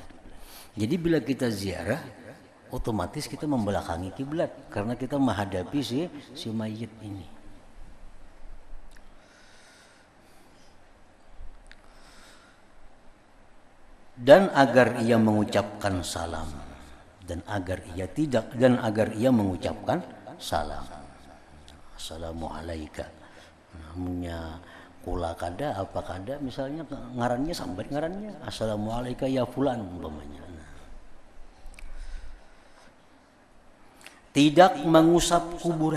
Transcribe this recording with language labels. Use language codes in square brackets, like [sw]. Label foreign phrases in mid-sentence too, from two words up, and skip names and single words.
[id] Jadi bila kita ziarah, otomatis kita membelakangi kiblat karena kita menghadapi si mayit ini. Dan agar ia mengucapkan salam, dan agar ia mengucapkan salam. Assalamualaikum. [bjn] Namanya kula kada apa kada, misalnya ngarannya sambat ngarannya [ar] assalamualaikum ya fulan [bjn] umpamanya. [id] Tidak mengusap kuburan.